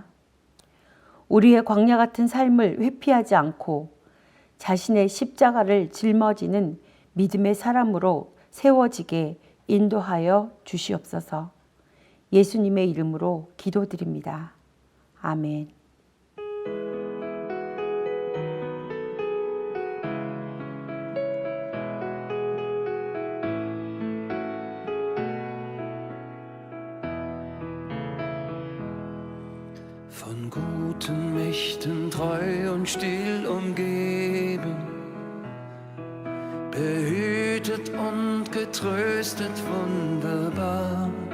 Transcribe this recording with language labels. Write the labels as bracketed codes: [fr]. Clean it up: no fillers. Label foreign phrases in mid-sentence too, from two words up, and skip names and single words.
[ko] 우리의 광야 같은 삶을 회피하지 않고 자신의 십자가를 짊어지는 믿음의 사람으로 세워지게 인도하여 주시옵소서. 예수님의 이름으로 기도드립니다. 아멘. [de] Von guten Mächten treu und still umgeben, behütet und getröstet wunderbar.